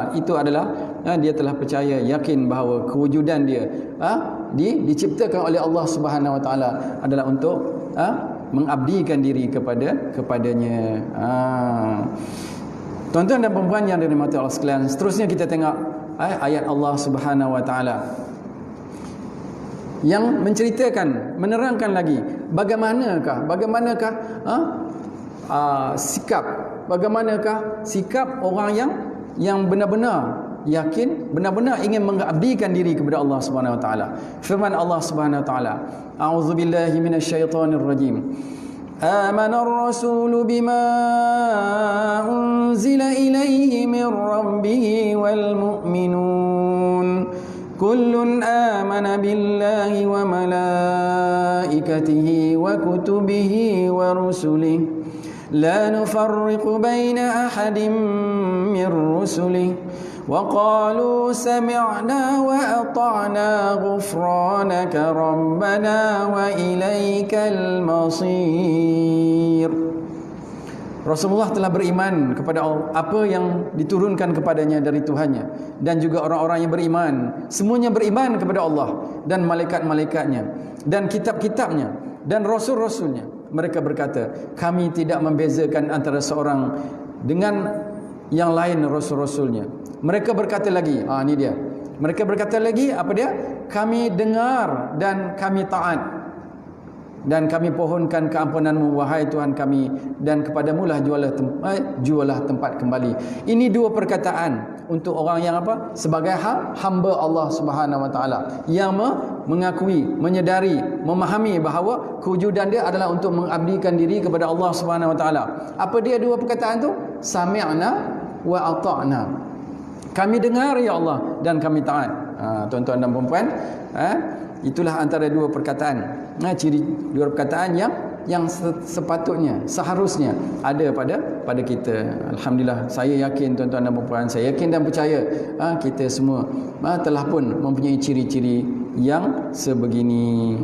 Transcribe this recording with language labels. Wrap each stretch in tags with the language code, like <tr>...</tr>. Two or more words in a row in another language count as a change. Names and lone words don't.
<ms>Itu adalah dia telah percaya, yakin bahawa kewujudan dia diciptakan oleh Allah</ms> <ar>سبحانه وتعالى</ar> <ms>adalah untuk mengabdikan diri kepadanya. Tuan-tuan dan puan-puan yang dirahmati Allah sekalian, seterusnya kita tengok ayat Allah</ms> <ar>سبحانه وتعالى</ar> <ms>yang menceritakan, menerangkan lagi bagaimanakah sikap orang yang benar-benar yakin, benar-benar ingin mengabdikan diri kepada Allah</ms> <ar>سبحانه وتعالى.</ar> <ms>Firman Allah</ms> <ar>سبحانه وتعالى, أعوذ بالله من الشيطان الرجيم. آمن الرسول بما أنزل إليه من ربه والمؤمنون كل آمن بالله وملائكته وكتبه ورسله لا نفرق بين أحد من رسله وقالوا سمعنا وأطعنا غفرانك ربنا وإليك المصير.</ar> <ms>Rasulullah telah beriman kepada apa yang diturunkan kepadanya dari Tuhannya, dan juga orang-orang yang beriman, semuanya beriman kepada Allah dan malaikat-malaikatnya dan kitab-kitabnya dan rasul-rasulnya. Mereka berkata, kami tidak membezakan antara seorang dengan yang lain rasul-rasulnya. Mereka berkata lagi, ini dia, Mereka berkata lagi, apa dia? Kami dengar dan kami taat, dan kami pohonkan keampunan-Mu wahai Tuhan kami, dan kepadamu lah jualah tempat kembali. Ini dua perkataan untuk orang yang apa? Sebagai hamba Allah</ms> <ar>سبحانه وتعالى,</ar> <ms>yang mengakui, menyedari, memahami bahawa kewujudan dia adalah untuk mengabdikan diri kepada Allah</ms> <ar>سبحانه وتعالى.</ar> <ms>Apa dia dua perkataan tu?</ms> <ar>سمعنا وأطعنا.</ar> <ms>Kami dengar ya Allah dan kami taat. Tuan-tuan dan puan-puan, itulah antara dua perkataan. Ciri dua perkataan yang sepatutnya, seharusnya ada pada kita. Alhamdulillah, saya yakin tuan-tuan dan puan-puan, saya yakin dan percaya kita semua telah pun mempunyai ciri-ciri yang sebegini.</ms>